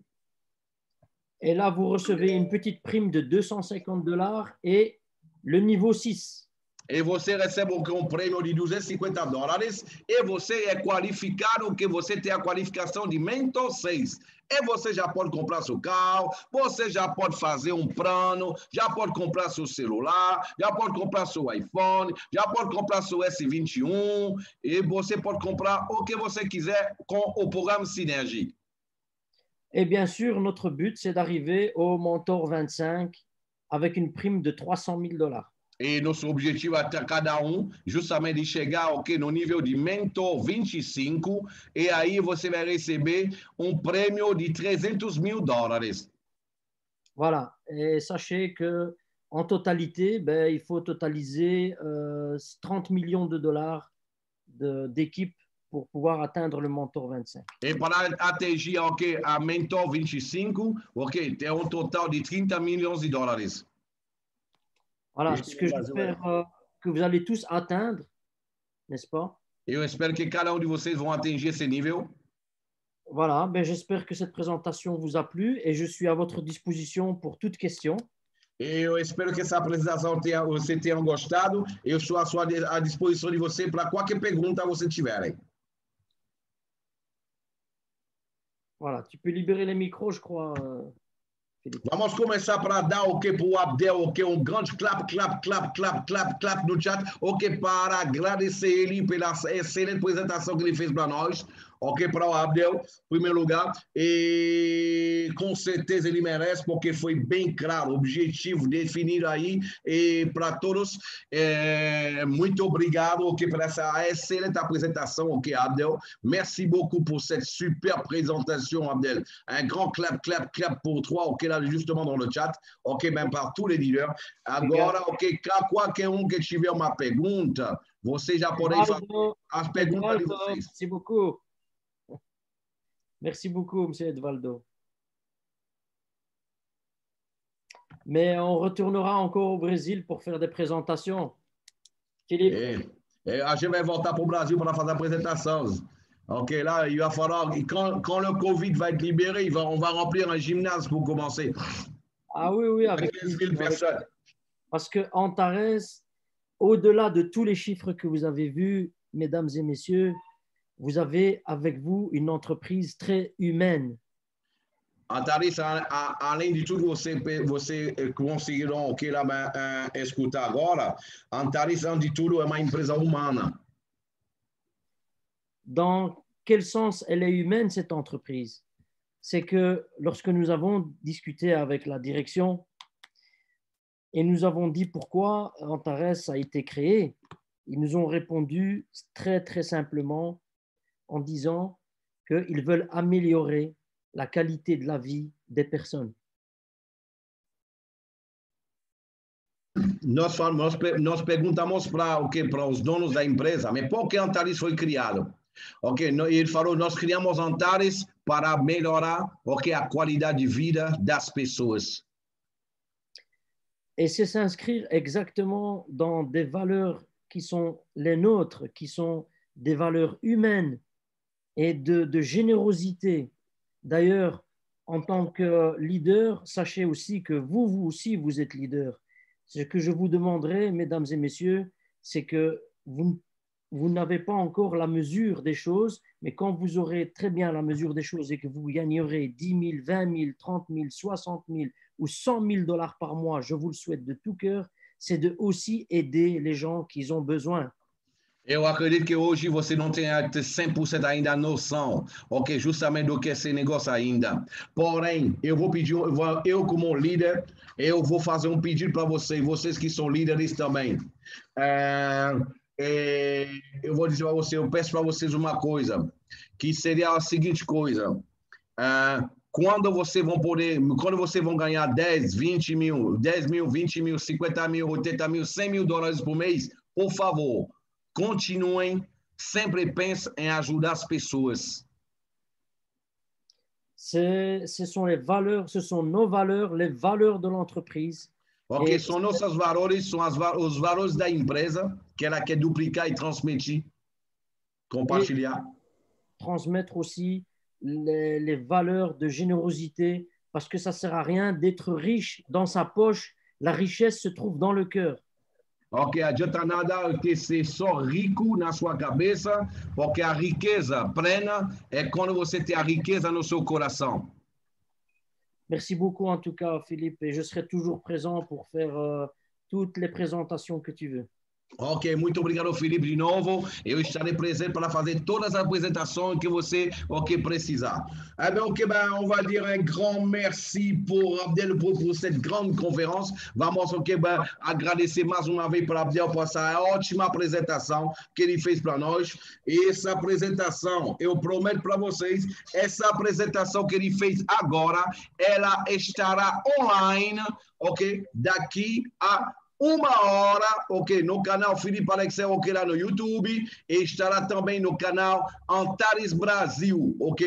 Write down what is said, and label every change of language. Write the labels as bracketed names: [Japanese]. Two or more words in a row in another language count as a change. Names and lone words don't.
[French] Et là, vous recevez une petite prime de $250 et le niveau 6. [Portuguese] E você recebe prêmio de $250 e você é qualificado, que você tem a qualificação de Mentor 6. E você já pode comprar seu carro, você já pode fazer plano, já pode comprar seu celular, já pode comprar seu iPhone, já pode comprar seu S21 e você pode comprar o que você quiser com o programa Synergie. [French] Et bien sûr, notre but, c'est d'arriver au Mentor 25 avec une prime de $300,000. [Portuguese] E nosso objetivo é cada justamente chegar no nível de Mentor 25 e aí você vai receber prêmio de $300.000. [French] Voilà, et sachez que en totalité, il faut totaliser $30 millions d'équipes pour pouvoir atteindre le Mentor 25. [Portuguese] E para atingir a Mentor 25, tem total de $30 millions. [French] Voilà, ce que j'espère que vous allez tous atteindre, n'est-ce pas? [Portuguese] Eu espero que cada de vocês vão atingir esse nível. [French] Voilà, j'espère que cette présentation vous a plu et je suis à votre disposition pour toute question. [Portuguese] Eu espero que essa apresentação você tenha gostado. Eu estou à disposição de você para qualquer pergunta você tiverem. [French] Voilà, tu peux libérer les micros, je crois. [Portuguese] Vamos começar para dar para o Abdel, grande clap no chat, para agradecer ele pela excelente apresentação que ele fez para nós. ok, para o Abdel, em primeiro lugar, e com certeza ele merece, porque foi bem claro, objetivo definido aí, e para todos, muito obrigado, ok, por essa excelente apresentação, [French] ok, Abdel, merci beaucoup pour cette super présentation, Abdel, un grand clap, clap, clap pour toi, ok, là, justement dans le chat, ok, même par tous les leaders. [Portuguese] Agora, ok, qualquer que tiver uma pergunta, vocês já podem fazer as perguntas de vocês. [French] Merci beaucoup. Merci beaucoup, M. Edvaldo. Mais on retournera encore au Brésil pour faire des présentations. Philippe? [Portuguese] A gente vai voltar para o Brasil para fazer a apresentação. [French] Ok, là, il va falloir, quand le Covid va être libéré, on va remplir un gymnase pour commencer. Ah oui, oui, avec 15 000 personnes. Parce que Antares, au-delà de tous les chiffres que vous avez vus, mesdames et messieurs, vous avez avec vous une entreprise très humaine. [Portuguese] Antares, além de tudo, você conseguiram que lá escutar agora, Antares, antes de tudo, é uma empresa humana. [French] Dans quel sens elle est humaine, cette entreprise? C'est que lorsque nous avons discuté avec la direction et nous avons dit pourquoi Antares a été créé, ils nous ont répondu très, très simplement en disant qu'ils veulent améliorer la qualité de la vie des personnes. [Portuguese] Nós perguntamos para os donos da empresa, mas por que Antares foi criado? Ok, ele falou, nós criamos Antares para melhorar a qualidade de vida das pessoas. [French] Et c'est s'inscrire exactement dans des valeurs qui sont les nôtres, qui sont des valeurs humaines et de générosité. D'ailleurs, en tant que leader, sachez aussi que vous aussi, vous êtes leader. Ce que je vous demanderai, mesdames et messieurs, c'est que vous n'avez pas encore la mesure des choses, mais quand vous aurez très bien la mesure des choses et que vous gagnerez 10 000, 20 000, 30 000, 60 000 ou 100 000 dollars par mois, je vous le souhaite de tout cœur, c'est de aussi aider les gens qui ont besoin. [Portuguese] Eu acredito que hoje você não tem 100% ainda noção, ok, justamente do que é esse negócio ainda. Porém, eu vou pedir, eu como líder, eu vou fazer um pedido para vocês que são líderes também. Eu vou dizer para você, eu peço para vocês uma coisa, que seria a seguinte coisa. Quando vocês vão ganhar 10, 20 mil, 10 mil, 20 mil, 50 mil, 80 mil, 100 mil dólares por mês, por favor, continuem, sempre pensem em ajudar as pessoas. [French] Ce sont les valeurs, ce sont nos valeurs, les valeurs de l'entreprise. [Portuguese] Ok, são nossos valores, são os valores da empresa, que ela quer duplicar e transmitir, compartilhar. [French] Transmettre aussi les valeurs de générosité, parce que ça ne sert à rien d'être riche dans sa poche, la richesse se trouve dans le cœur. [Portuguese] Ok, adianta nada ter ser só rico na sua cabeça, porque a riqueza plena é quando você tem a riqueza no seu coração. [French] Merci beaucoup en tout cas, Philippe, et je serai toujours présent pour faire toutes les présentations que tu veux. [Portuguese] Ok, muito obrigado, Felipe, de novo. Eu estarei presente para fazer todas as apresentações que você precisar. [French] Eh bien, ok, on va dire un grand merci pour Abdel pour cette grande conférence. [Portuguese] Vamos, agradecer mais uma vez para Abdel por essa ótima apresentação que ele fez para nós. E essa apresentação, eu prometo para vocês, essa apresentação que ele fez agora, ela estará online, ok, daqui a 1 hora, ok, no canal Felipe Alexel, ok, lá no YouTube, e estará também no canal Antares Brasil, ok?